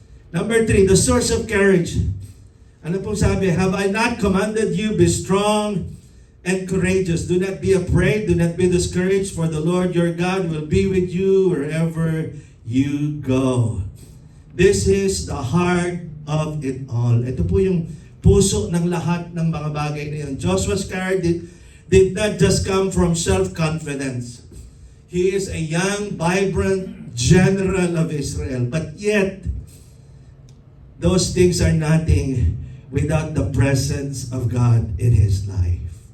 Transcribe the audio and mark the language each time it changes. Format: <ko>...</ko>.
<en>Number 3, the source of courage.</en> <tl>Ano pong sabi?</tl> <en>Have I not commanded you, be strong and courageous. Do not be afraid, do not be discouraged, for the Lord your God will be with you wherever you go. This is the heart of it all.</en> <tl>Ito po yung puso ng lahat ng mga bagay na yun.</tl> <en>Joshua's courage did not just come from self-confidence. He is a young, vibrant general of Israel. But yet, those things are nothing without the presence of God in his life.</en>